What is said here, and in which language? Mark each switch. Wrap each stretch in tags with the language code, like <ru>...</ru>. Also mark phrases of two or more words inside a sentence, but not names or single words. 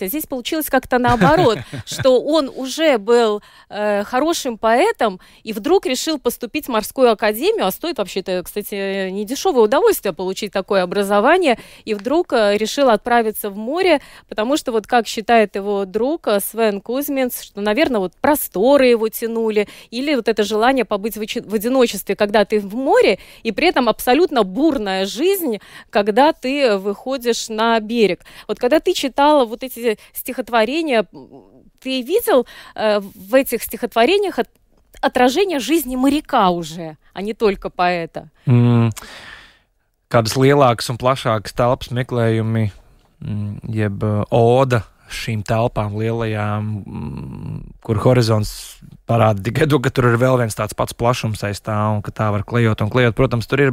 <ru>А здесь получилось как-то наоборот, что он уже был хорошим поэтом и вдруг решил поступить в морскую академию, а стоит вообще-то, кстати, недешевое удовольствие получить такое образование, и вдруг решил отправиться в море, потому что, вот как считает его друг Свен Кузминс, что, наверное, вот просторы его тянули, или вот это желание побыть в одиночестве, когда ты в море, и при этом абсолютно бурная жизнь, когда ты выходишь на берег. Вот когда ты читала вот эти стихотворения, ты видел в этих стихотворениях отражение жизни моряка уже, а не только поэта?</ru> <lv>Kādas lielākas un plašākas telpas meklējumi, jeb oda šīm telpām lielajām, kur horizonts parāda tikai to, ka tur ir vēl viens tāds pats plašums aiz tā, un ka tā var klejot un klejot.</lv>